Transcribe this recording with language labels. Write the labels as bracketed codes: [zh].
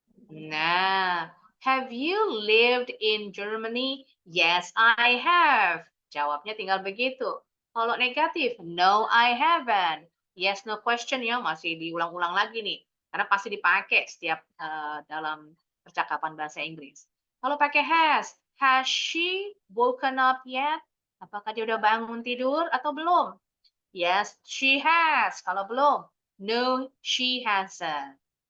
[en] Nah, have you lived in Germany? Yes, I have. [id] Jawabnya tinggal begitu. Kalau negatif, [en] no, I haven't. [id] Yes, no question ya, masih diulang-ulang lagi nih. Karena pasti dipakai setiap dalam percakapan bahasa Inggris. Kalau pakai [en] has she woken up yet? [id] Apakah dia udah bangun tidur atau belum? [en] Yes, she has. [id] Kalau belum, [en] no, she hasn't.